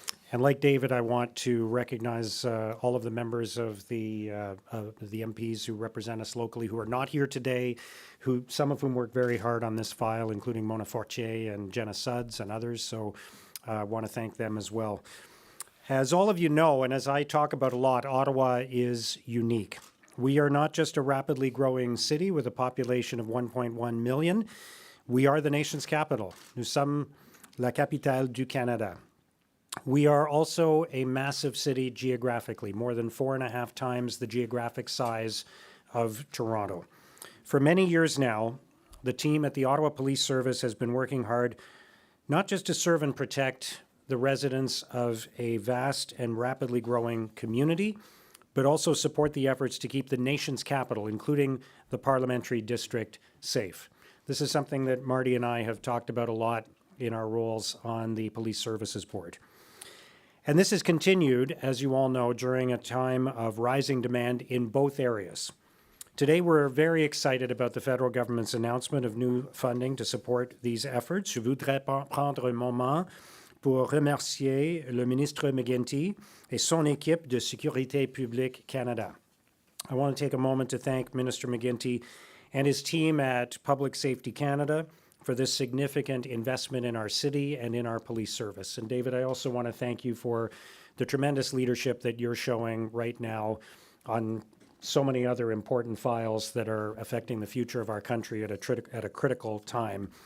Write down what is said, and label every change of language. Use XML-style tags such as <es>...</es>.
<en>And like David, I want to recognize all of the members of the MPs who represent us locally who are not here today, some of whom worked very hard on this file, including Mona Fortier and Jenna Sudds and others. So I want to thank them as well. As all of you know, and as I talk about a lot, Ottawa is unique. We are not just a rapidly growing city with a population of 1.1 million. We are the nation's capital.</en> <fr>Nous sommes la capitale du Canada.</fr> <en>We are also a massive city geographically, more than 4.5 times the geographic size of Toronto. For many years now, the team at the Ottawa Police Service has been working hard not just to serve and protect the residents of a vast and rapidly growing community, but also support the efforts to keep the nation's capital, including the parliamentary district, safe. This is something that Marty and I have talked about a lot in our roles on the Police Services Board. And this has continued, as you all know, during a time of rising demand in both areas. Today, we're very excited about the federal government's announcement of new funding to support these efforts.</en> <fr>Je voudrais prendre un moment pour remercier le ministre McGuinty et son équipe de Sécurité Publique Canada.</fr> <en>I want to take a moment to thank Minister McGuinty and his team at Public Safety Canada for this significant investment in our city and in our police service. And David, I also want to thank you for the tremendous leadership that you're showing right now on so many other important files that are affecting the future of our country at a critical time.</en>